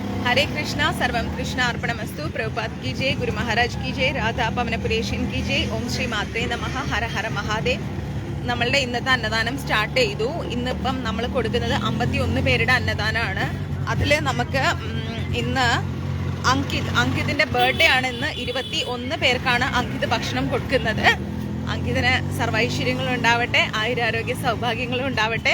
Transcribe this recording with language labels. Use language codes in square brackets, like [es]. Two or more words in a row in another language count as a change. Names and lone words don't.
[sa] हरे कृष्णा सर्वम कृष्णा अर्पणमस्तु [hi] प्रभुपाद की जय गुरु महाराज की जय राधा पवनपुरेशन की जय [sa] ओम श्री मात्रे नमः [hi] हर हर महादेव [ml] നമ്മളുടെ ഇന്നത്തെ അന്നദാനം സ്റ്റാർട്ട് ചെയ്തു. ഇന്നിപ്പം നമ്മൾ കൊടുക്കുന്നത് 51 പേരുടെ അന്നദാനമാണ്. അതിൽ നമുക്ക് ഇന്ന് അങ്കിതിന്റെ ബർത്ത്ഡേ ആണ്. ഇന്ന് 21 പേർക്കാണ് അങ്കിത് ഭക്ഷണം കൊടുക്കുന്നത്. അങ്കിതിന് സർവൈശ്വര്യങ്ങളും ഉണ്ടാവട്ടെ, ആയുരാരോഗ്യ സൗഭാഗ്യങ്ങളും ഉണ്ടാവട്ടെ.